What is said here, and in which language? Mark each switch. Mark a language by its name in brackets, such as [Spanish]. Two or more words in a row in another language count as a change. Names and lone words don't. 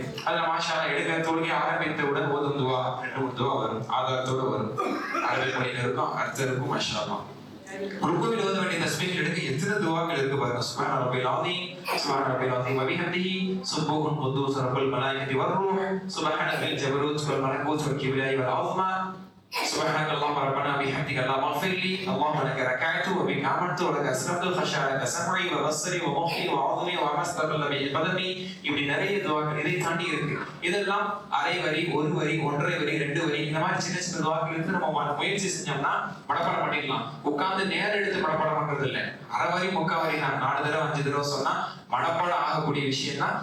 [Tamil] அதுல மாஷா எடுக்க தொழுகை ஆரம்பித்தவுடன் ஓதும் துவா 2-3 துவா வரும், ஆதாரத்தோட வரும். அரபி மொழியில இருக்கும், அர்த்தம் இருக்கும். [Arabic] ما شاء الله. [Tamil] ருக்குவில் ஓத வேண்டிய தஸ்பீஹ் எடுக்க எத்தனை துவாக்கள் இருக்கு பாருங்க. [Arabic] سبحان ربي العظيم سبحان ربي العظيم وبحمده سبوح قدوس رب الملائكة والروح سبحان ذي الجبروت والملكوت والكبرياء والعظمة, سبحانك اللهم ربنا بحمدك اللهم اغفر لي اللهم لك ركعت وبك آمنت ولك أسلمت خشع لك سمعي وبصري ومخي وعظمي وما استقل به قدمي. [Tamil] இப்படி நிறைய துவாக்கள் இதை தாண்டி இருக்கு. இதெல்லாம் அரை வரி, ஒரு வரி, 1.5 வரி, 2 வரி, இந்த மாதிரி சின்ன சின்ன துவாக்கள் இருந்து நம்ம முயற்சி செஞ்சோம்னா மனப்பாடம் பண்ணிடலாம். உட்கார்ந்து நேரம் எடுத்து மனப்பாடம் பண்றது இல்லை. அரை வரி, 3/4 வரி, நான் 4 தடவை 5 தடவை சொன்னா மனப்பாடம் ஆகக்கூடிய விஷயம் தான்.